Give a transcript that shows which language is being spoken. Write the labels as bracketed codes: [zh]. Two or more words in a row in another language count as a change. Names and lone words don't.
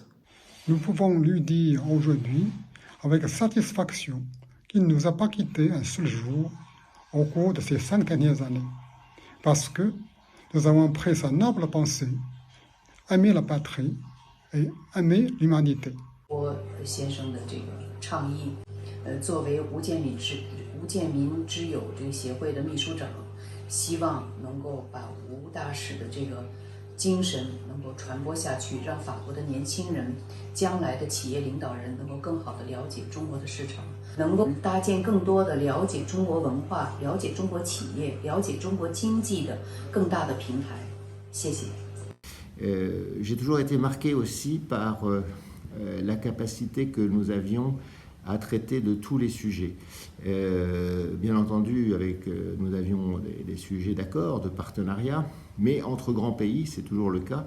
[fr] Nous pouvons lui dire aujourd'hui, avec satisfaction, qu'il ne nous a pas quittés un seul jour au cours de ces 5 dernières années, parce que nous avons pris sa noble pensée, aimer la patrie et aimer l'humanité. [zh] 我先生的这个倡议，作为吴建民之友这个协会的秘书长，希望能够把吴大使的这个精神能够传播下去，让法国的年轻人、将来的企业领导人能够更好的了解中国的市场，能够搭建更多的了解中国文化、了解中国企业、了解中国经济的更大的平台。谢谢。 [fr] J'ai toujours été marqué aussi par la capacité que nous avions à traiter de tous les sujets. Bien entendu, nous avions des sujets d'accord, de partenariat, mais entre grands pays, c'est toujours le cas.